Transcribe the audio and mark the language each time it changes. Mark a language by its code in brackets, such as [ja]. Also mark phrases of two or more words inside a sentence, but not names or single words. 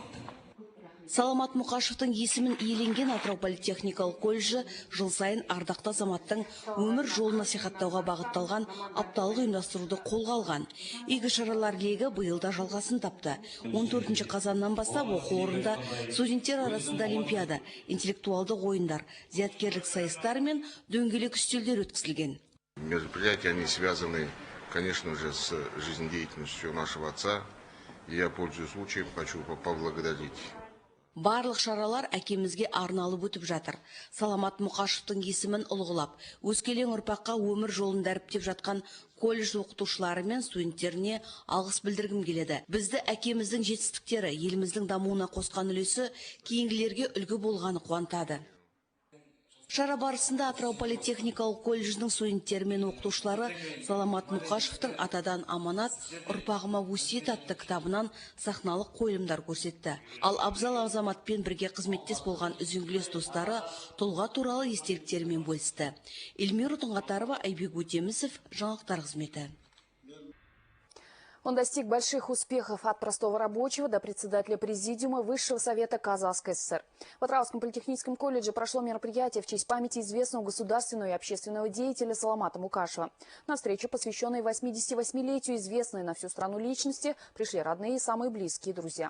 [kk] Саламат Мұқашевтың есімін иеленген Атырау политехникалық колледжі жыл сайын ардақты азаматтың өмір жолын насихаттауға бағытталған апталық ұйымдастыруды қолға алған. Игі шаралар легі биылда жалғасын тапты. 14 қазаннан бастап оқу орнында студенттер арасында олимпиада, интеллектуалды ойындар, зияткерлік сайыстар мен дөңгелек үстелдер өткізілген. [ru] Мероприятия, они связаны, конечно же, с жизнедеятельностью нашего отца. И я, пользуясь случаем, хочу поблагодарить. [kk] Барлық шаралар әкемізге арналып өтіп жатыр. Саламат Мұқашевтың есімін ұлғылап, өскелең ұрпаққа өмір жолын дәріптеп жатқан колледж оқытушылары мен студенттеріне алғыс білдіргім келеді. Бізді әкеміздің жетістіктері, еліміздің дамуына қосқан үлесі кейінгілерге үлгі болғаны қуантады. Шара барысында Атырау политехникалық колледжінің студенттері мен оқытушылары Саламат Мұқашевтың атадан аманат, ұрпағыма өсиет атты кітабынан сахналық қойылымдар көрсетті. Ал абзал азаматпен бірге қызметтес болған үзеңгілес достары тұлға туралы естеліктерімен бөлісті. Эльмира Тұңғатарова, Айбек Өтемісов, жаңалықтар қызметі. [ru] Он достиг больших успехов от простого рабочего до председателя президиума Высшего совета Казахской ССР. В Атырауском политехническом колледже прошло мероприятие в честь памяти известного государственного и общественного деятеля Саламата Мұқашева. На встречу, посвященной 88-летию известной на всю страну личности, пришли родные и самые близкие друзья.